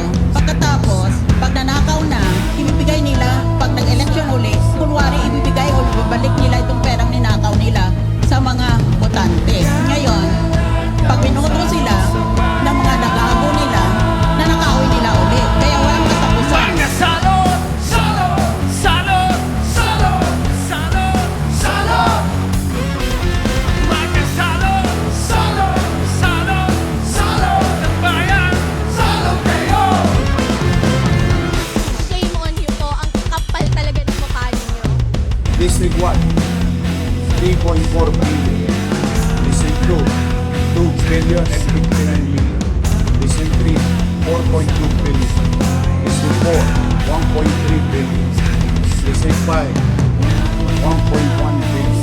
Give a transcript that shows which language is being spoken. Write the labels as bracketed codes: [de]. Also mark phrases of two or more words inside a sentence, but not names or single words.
[tl] Pagkatapos, pag nanakaw na, ibibigay nila, pag nag-election ulit, kunwari ibibigay o ibabalik nila itong perang ninakaw nila sa mga botante. Ngayon, pag binoto sila ng mga nagago nila, nanakawin nila ulit. Kaya walang katapusan. [es] Salud! Salud! Salud! Salud! Salud! Salud! Magkasalud! Salud! Salud! Salud! [tl] Ng bayan! Salud kayo! [en] Shame on you po. [tl] Ang kapal talaga ng mukha ninyo. [en] District 1, 3.4 billion. District 2, 2 billion and 59 million. District 3, 4.2 billion. District 4, 1.3 billion. District 5, 1.1 billion.